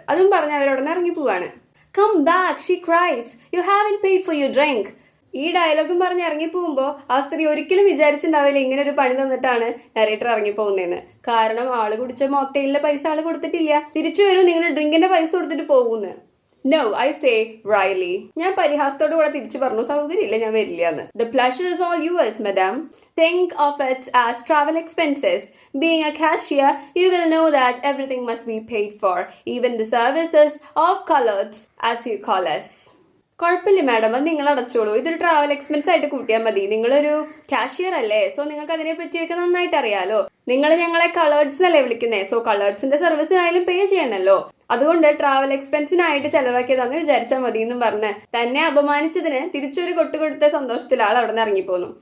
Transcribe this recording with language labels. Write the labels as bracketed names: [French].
[Malayalam] അതും പറഞ്ഞ് അവരോടൊന്ന് ഇറങ്ങി പോവാണ്. [English] Come back, she cries. You haven't paid for your drink. [Malayalam] ഈ ഡയലോഗും പറഞ്ഞ് ഇറങ്ങിപ്പോകുമ്പോൾ ആ സ്ത്രീ ഒരിക്കലും വിചാരിച്ചിട്ടുണ്ടാവില്ല ഇങ്ങനെ ഒരു പണി തന്നിട്ടാണ് നരേറ്റർ ഇറങ്ങിപ്പോകുന്നതെന്ന്. കാരണം ആള് കുടിച്ച മോക്ടെയിലിന്റെ പൈസ ആള് കൊടുത്തിട്ടില്ല. തിരിച്ചു വരും, നിങ്ങളുടെ ഡ്രിങ്കിന്റെ പൈസ കൊടുത്തിട്ട് പോകുന്നു. [English] No, I say wryly. [Malayalam] ഞാൻ പരിഹാസത്തോടു കൂടെ തിരിച്ചു പറഞ്ഞു, സൗകര്യമില്ല, ഞാൻ വരില്ലാന്ന്. [English] The pleasure is all yours, madam. Think of it as travel expenses. Being a cashier, you will know that everything must be paid for, even the services of coloreds, as you call us. [Malayalam] കുഴപ്പമില്ല madam, അത് നിങ്ങൾ അടച്ചോളൂ, ഇതൊരു travel expense ആയിട്ട് കൂട്ടിയാൽ മതി. നിങ്ങളൊരു cashier അല്ലേ, so നിങ്ങൾക്ക് അതിനെ പറ്റിയൊക്കെ നന്നായിട്ട് അറിയാലോ. നിങ്ങൾ ഞങ്ങളെ കളേർഡ്സ് അല്ലേ വിളിക്കുന്നേ, സോ കളേർഡ്സിന്റെ സർവീസിനായാലും പേ ചെയ്യണല്ലോ. അതുകൊണ്ട് ട്രാവൽ എക്സ്പെൻസിനായിട്ട് ചെലവാക്കിയതാന്ന് വിചാരിച്ചാൽ മതി എന്നും പറഞ്ഞ് തന്നെ അപമാനിച്ചതിന് തിരിച്ചൊരു കൊട്ടുകൊടുത്ത സന്തോഷത്തിൽ ആൾ അവിടെ നിന്ന് ഇറങ്ങിപ്പോന്നു.